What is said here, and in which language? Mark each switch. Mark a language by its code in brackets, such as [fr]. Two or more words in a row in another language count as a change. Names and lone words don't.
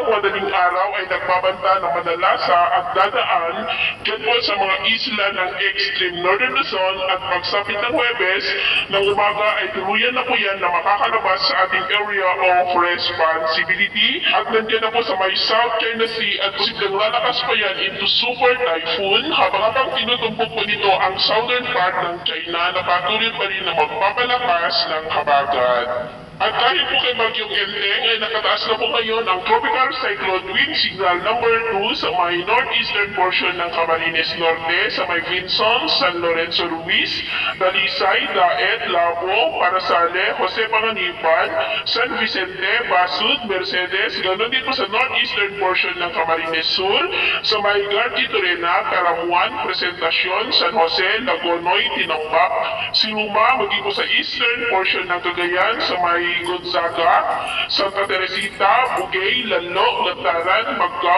[tl] madaling araw ay nagbabanta ng Manalasa at dadaan dyan po sa mga isla ng [en] extreme northern [tl] Luzon at pagsapit ng Huwebes ng umaga ay tuluyan na po yan na makakalabas sa ating [en] area of responsibility [tl] at nandiyan na po sa may South China Sea at posibleng lalakas pa yan [en] into super typhoon [tl] habang tinutumbok po nito ang [en] southern part [tl] ng China na patuloy pa rin na magpapalakas ng habagat. At dahil po kay Bagyong Enteng ay nakataas na po ngayon ang [en] Tropical Cyclone Wind Signal number 2 [tl] sa may [en] northeastern portion [tl] ng Camarines Norte, sa may Vinson, San Lorenzo Ruiz, Dalisay, Daet, Labo, Parasale, Jose Panganiban, San Vicente, Basud, Mercedes, ganoon din po sa [en] northeastern portion [tl] ng Camarines Sur, sa may Gargi Torena, Caramuan, Presentacion, San Jose, Lagonoy, Tinambak, Siluma, maging po sa [en] eastern portion [tl] ng Cagayan, sa may Gonzaga, Santa Teresita, Bugay, Lanlo, Lataran, Maggaw,